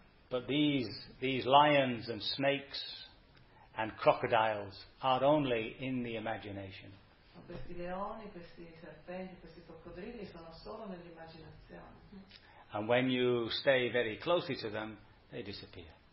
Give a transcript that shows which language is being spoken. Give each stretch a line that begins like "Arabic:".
English: But these lions and snakes and crocodiles are only in the imagination.
Italian: Questi leoni, questi serpenti, questi coccodrilli sono solo nell'immaginazione.
English: And when you stay very closely to them, they disappear.